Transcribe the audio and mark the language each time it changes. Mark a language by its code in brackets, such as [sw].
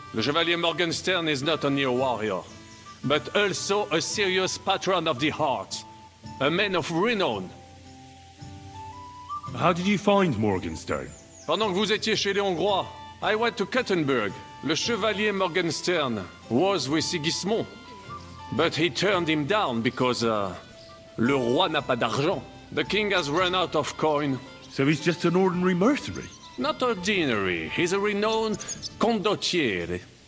[en] Le Chevalier Morgenstern is not only a warrior, but also a serious patron of the heart. A man of renown. How did you find Morgenstern? [fr] Pendant que vous étiez chez les Hongrois, [en] I went to Kuttenberg. Le Chevalier Morgenstern was with Sigismund. But he turned him down because, [fr] le roi n'a pas d'argent. [en] The king has run out of coin. So he's just an ordinary mercenary? Not ordinary. He's a renowned condottiere.